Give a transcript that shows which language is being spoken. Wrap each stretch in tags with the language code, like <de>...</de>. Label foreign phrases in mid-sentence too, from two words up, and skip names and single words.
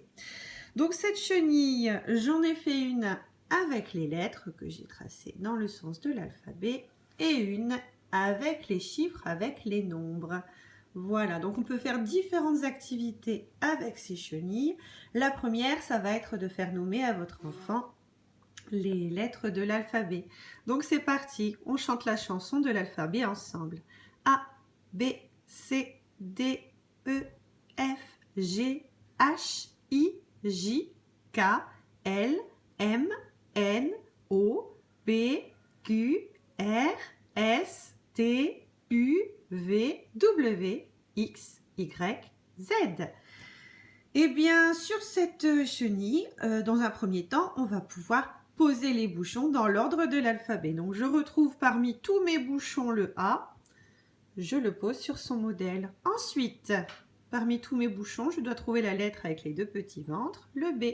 <fr>Donc cette chenille, j'en ai fait une avec les lettres que j'ai tracées dans le sens de l'alphabet et une avec les chiffres, avec les nombres. Voilà, donc on peut faire différentes activités avec ces chenilles. La première, ça va être de faire nommer à votre enfant les lettres de l'alphabet. Donc c'est parti, on chante la chanson de l'alphabet ensemble. A, B, C, D, E, F, G, H, I, J, K, L, M, N, O, P, Q, R, S, T, U, V, W, X, Y, Z. Et bien, sur cette chenille, dans un premier temps, on va pouvoir poser les bouchons dans l'ordre de l'alphabet. Donc, je retrouve parmi tous mes bouchons le A. Je le pose sur son modèle. Ensuite, parmi tous mes bouchons, je dois trouver la lettre avec les deux petits ventres, le B.</fr>